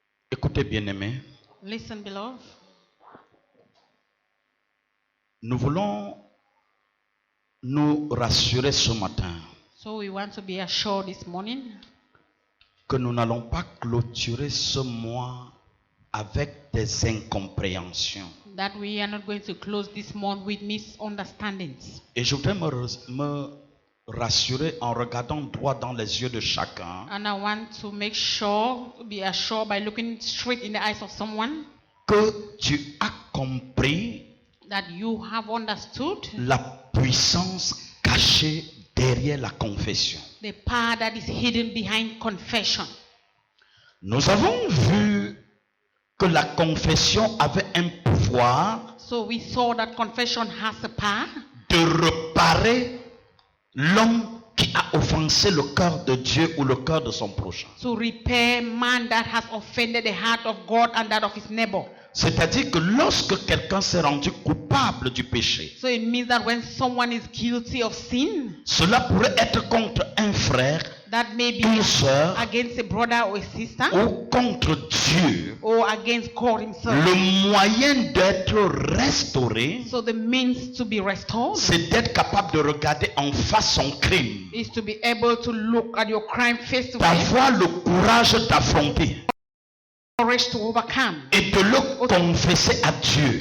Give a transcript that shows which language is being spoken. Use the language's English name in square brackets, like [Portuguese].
[French] Écoutez, bien-aimé, [English] Listen, beloved. [French] nous voulons nous rassurer ce matin [English] So we want to be assured this morning [French] que nous n'allons pas clôturer ce mois avec des incompréhensions. [English] that we are not going to close this month with misunderstandings. [French] Et je voudrais me rassurer en regardant droit dans les yeux de chacun [English] And I want to make sure, be assured by looking straight in the eyes of someone [French] que tu as compris [English] that you have understood [French] la puissance cachée derrière la confession. [English] the power that is hidden behind confession. [French] Nous avons vu que la confession avait un pouvoir [English] So we saw that confession has a power [French] de réparer l'homme qui a offensé le cœur de Dieu ou le cœur de son prochain. [English] to repair man that has offended the heart of God and that of his neighbor. [French] C'est-à-dire que lorsque quelqu'un s'est rendu coupable du péché, [English] So it means that when someone is guilty of sin, [French] cela pourrait être contre un frère, [English] that may be [French] une sœur [English] against a brother or a sister [French] ou contre Dieu. [English] or against God himself. [French] Le moyen d'être restauré, [English] So the means to be restored [French] c'est d'être capable de regarder en face son crime, [English] is to be able to look at your crime face to face, [French] d'avoir le courage d'affronter [English] courage to overcome, [French] et de le confesser à Dieu.